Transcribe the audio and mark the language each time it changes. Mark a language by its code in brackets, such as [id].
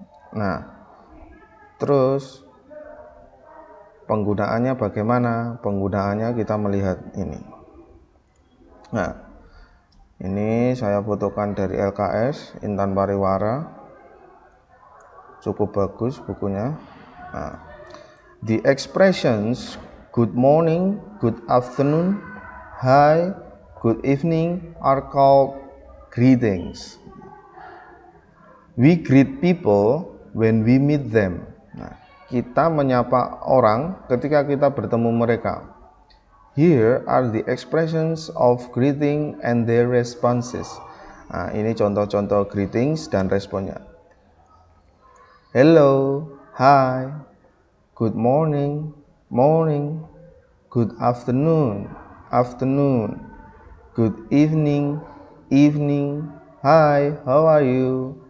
[id] Nah, terus penggunaannya bagaimana? Penggunaannya kita melihat ini. Nah, ini saya fotokan dari LKS Intan Pariwara. Cukup bagus bukunya. [en] The expressions good morning, good afternoon, hi, good evening are called greetings. We greet people when we meet them. [id] Kita menyapa orang ketika kita bertemu mereka. [en] Here are the expressions of greeting and their responses. [id] Ini contoh-contoh greetings dan responnya. [en] Hello, hi, good morning, morning, good afternoon, afternoon, good evening, evening, hi, how are you?